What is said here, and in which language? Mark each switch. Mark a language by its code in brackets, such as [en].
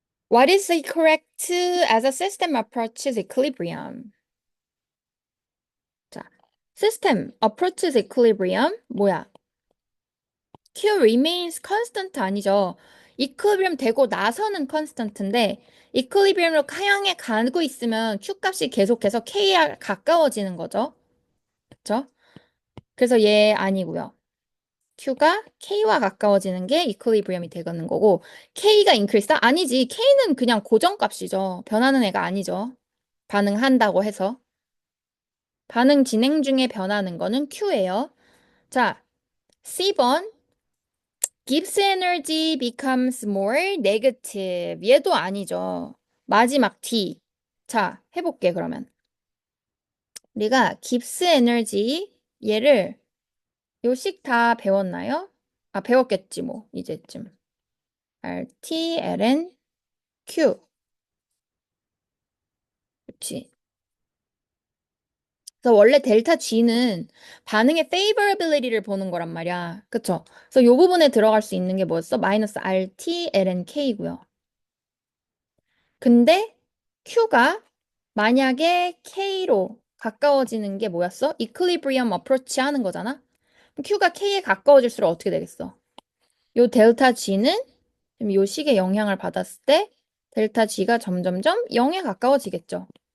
[en] What is the correct as a system approaches equilibrium? [ko] 자, system approaches equilibrium 뭐야? [en] Q remains constant [ko] 아니죠. equilibrium 되고 나서는 constant인데 equilibrium으로 향해 가고 있으면 Q 값이 계속해서 K에 가까워지는 거죠. 그렇죠? 그래서 얘 아니고요. Q가 K와 가까워지는 게 equilibrium이 되는 거고 K가 increase? 아니지. K는 그냥 고정값이죠. 변하는 애가 아니죠. 반응한다고 해서. 반응 진행 중에 변하는 거는 Q예요. 자, C번. [en] Gibbs energy becomes more negative. [ko] 얘도 아니죠. 마지막 D. 자, 해볼게, 그러면. 우리가 깁스 에너지 얘를 요식 다 배웠나요? 아, 배웠겠지, 뭐, 이제쯤. RT, LN, Q. 그치. 그래서 원래 델타 G는 반응의 favorability를 보는 거란 말이야. 그쵸? 그래서 요 부분에 들어갈 수 있는 게 뭐였어? 마이너스 RT, LN, K고요. 근데 Q가 만약에 K로 가까워지는 게 뭐였어? 이퀄리브리엄 어프로치 하는 거잖아? 그럼 Q가 K에 가까워질수록 어떻게 되겠어? 요 델타 G는 지금 요 식의 영향을 받았을 때 델타 G가 점점점 0에 가까워지겠죠.